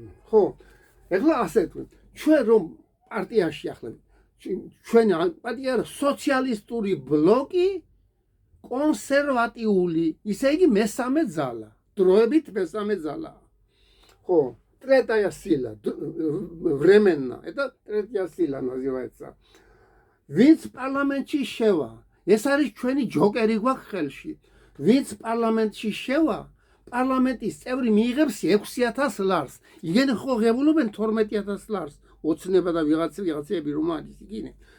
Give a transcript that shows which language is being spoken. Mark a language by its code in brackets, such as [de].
[ka] ხო. ეხლა ასე თქვენ, ჩვენ რომ პარტიაში ახლა ჩვენი პარტია სოციალისტური ბლოკი კონსერვატიული, ისე იგი მესამე ძალა, დროებით მესამე ძალა. [ru] ხო, третья сила, временно, это третья сила называется. [ka] ვინც პარლამენტში შევა, ეს არის ჩვენი ჯოკერი გვაქვს ხელში. ვინც პარლამენტში შევა, პარლამენტის წევრი მიიღებს 6000 ლარს. იგენი ხო ღებულობენ 12000 ლარს. ოცნება და ვიღაცები რომ არის იგინე.